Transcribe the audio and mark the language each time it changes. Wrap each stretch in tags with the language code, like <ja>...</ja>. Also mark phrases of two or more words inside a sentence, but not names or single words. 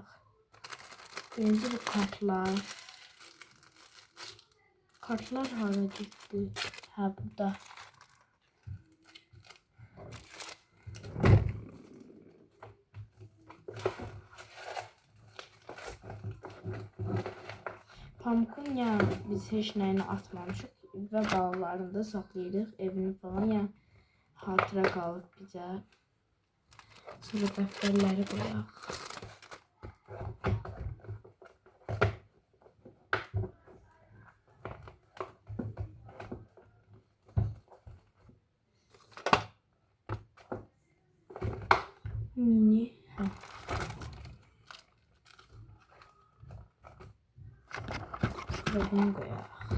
<az>Birinci bu kartlar. Kartlar hara gitti? Burada. Pamukun yani biz heç nəyini atmamışıq və bağlarını da saxlayırıq. Evini falan yani hatıra qalıb bizə. Sonra dəftərləri qoyaq. Mini.</az> <tr>Ve bunu koyaq.</tr>